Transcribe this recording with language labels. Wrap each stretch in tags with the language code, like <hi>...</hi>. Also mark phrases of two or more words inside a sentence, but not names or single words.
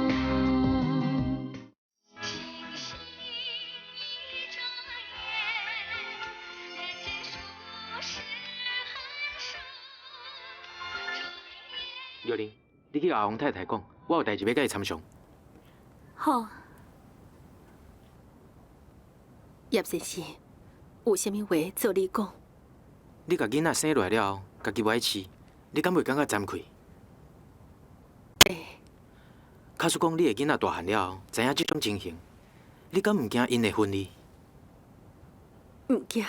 <nan>玉玲，你去阿王太太讲，我有代志要甲伊参详。好。叶先生，有啥物话做你讲？你甲囡仔生落来了后，家己不爱饲，你敢袂感觉惭愧？会。假使讲你的囡仔大汉了后，知影这种情形，你敢唔惊因会分离？唔惊。</nan>